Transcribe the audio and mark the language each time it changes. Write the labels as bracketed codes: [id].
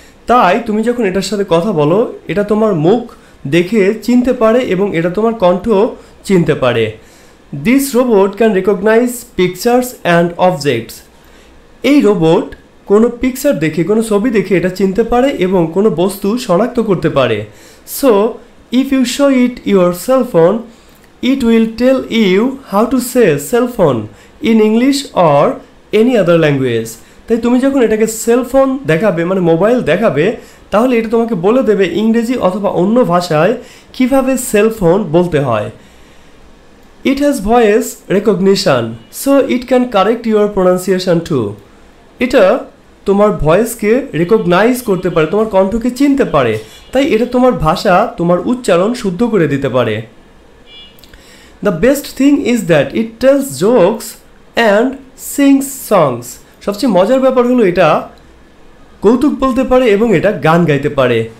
[bn] তাই তুমি যখন এটার সাথে কথা বলো, এটা তোমার মুখ দেখে চিনতে পারে এবং এটা তোমার কণ্ঠ চিনতে পারে। [en] This robot can recognise pictures and objects. [bn] এই রোবট কোনো পিকচার দেখে, কোনো ছবি দেখে এটা চিনতে পারে এবং কোনো বস্তু শনাক্ত করতে পারে। [en] So if you show it your cell phone, it will tell you how to say cell phone in English or any other language. [bn] তাই তুমি যখন এটাকে সেল ফোন দেখাবে, মানে মোবাইল দেখাবে, তাহলে এটা তোমাকে বলে দেবে ইংরেজি অথবা অন্য ভাষায় কিভাবে সেল ফোন বলতে হয়। [en] It has voice recognition, so it can correct your pronunciation too. [bn] এটা তোমার ভয়েসকে রেকগনাইজ করতে পারে, তোমার কণ্ঠকে চিনতে পারে, তাই এটা তোমার ভাষা, তোমার উচ্চারণ শুদ্ধ করে দিতে পারে। [en] The best thing is that it tells jokes and sings songs. [bn] সবচেয়ে মজার ব্যাপার হলো এটা কৌতুক বলতে পারে এবং এটা গান গাইতে পারে।